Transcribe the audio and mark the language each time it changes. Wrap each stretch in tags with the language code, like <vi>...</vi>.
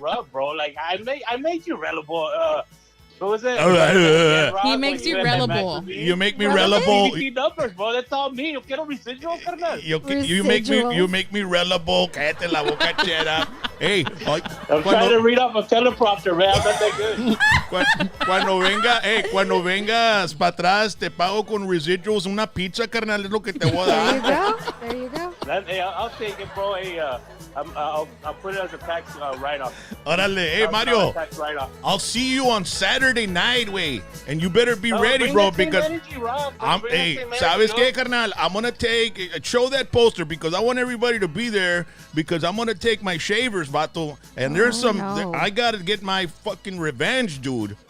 <en>Bro, like I made you relevant. What was it? All right. He makes you relevant. You make me relevant. CBT numbers, bro. That's all me.</en> <es>Yo quiero residual, carnal.</es> <en>You make me relevant.</en> <es>Cállate la boca, chera.</es> <en>Hey, I'm trying to read off a teleprompter, man. I'm not that good.</en> <es>Cuando vengas para atrás, te pago con residuals una pizza, carnal, es lo que te voy a dar.</es> <en>There you go. Hey, I'll take it, bro. Hey, I'll put it as a tax write-off. Órale, hey, Mario. I'll see you on Saturday night, and you better be ready, bro, because</en> <es>¿sabes qué, carnal?</es> <en>I'm going to show that poster because I want everybody to be there because I'm going to take my shavers, vato, and there's I got to get my fucking revenge, dude.</en>